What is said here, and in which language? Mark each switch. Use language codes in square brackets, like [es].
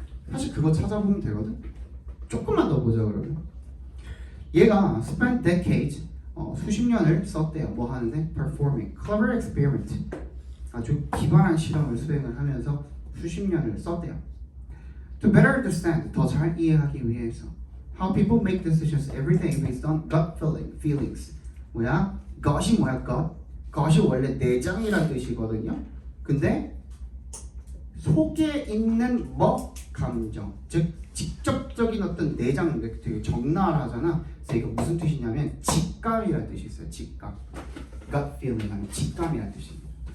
[ko] 사실 그거 찾아보면 되거든. 조금만 더 보자 그러면. 얘가 [en] spent decades [ko] 수십 년을 썼대요. 뭐 하는데? [en] Performing clever experiment. [ko] 아주 기발한 실험을 수행을 하면서 수십 년을 썼대요. [en] To better understand, [ko] 더 잘 이해하기 위해서 [en] how people make decisions every day based on gut feelings. [ko] 뭐야? gut이 뭐야? gut이 원래 내장이라는 뜻이거든요. 근데 속에 있는 감정, 즉 직접적인 어떤 내장, 되게 적나라하잖아. 그래서 이거 무슨 뜻이냐면 직감이라는 뜻이 있어요. 직감. gut feeling 하면 직감이라는 뜻입니다.